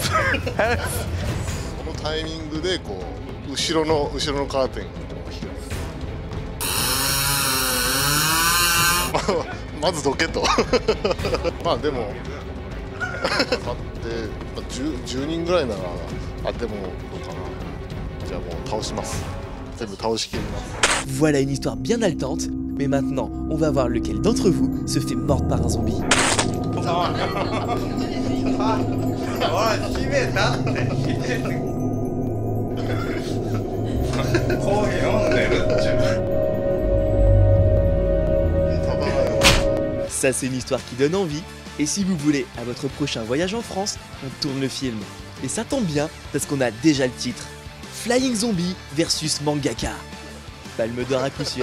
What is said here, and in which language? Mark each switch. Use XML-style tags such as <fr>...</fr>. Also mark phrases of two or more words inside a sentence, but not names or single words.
<ja>このタイミングでこう後ろのカーテンを開くまずどけとまあでも待って10人ぐらいならでもどうかな、じゃあもう倒します、全部倒しきります。</ja> <fr>Voilà une histoire bien haletante, mais maintenant on va voir lequel d'entre vous se fait mordre par un zombie.</fr> <ja>おい閉めたってコーヒー飲んでるっちゅう。</ja> <fr>Ça c'est une histoire qui donne envie, et si vous voulez, à votre prochain voyage en France, on tourne le film. Et ça tombe bien, parce qu'on a déjà le titre. Flying Zombie versus Mangaka. Palme d'or à coup sûr.</fr>